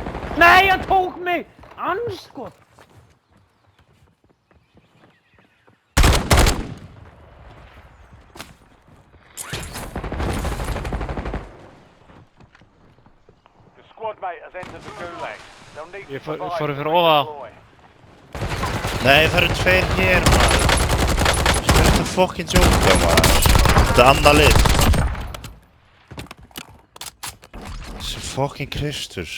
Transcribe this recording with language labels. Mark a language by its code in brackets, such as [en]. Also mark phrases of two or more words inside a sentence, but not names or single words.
[is] Nei, hann tók mig! Andskot! [en] The squad mate has entered the gulag. They'll need to [is] Ég fór [en] survive [is] fyrir [en] to [is] ofan. [en] redeploy. [is] Nei, það eru tveir hér, maður. Hvað er þetta fucking djóka, maður? Þetta er annað lið. Þessi fucking Kristus.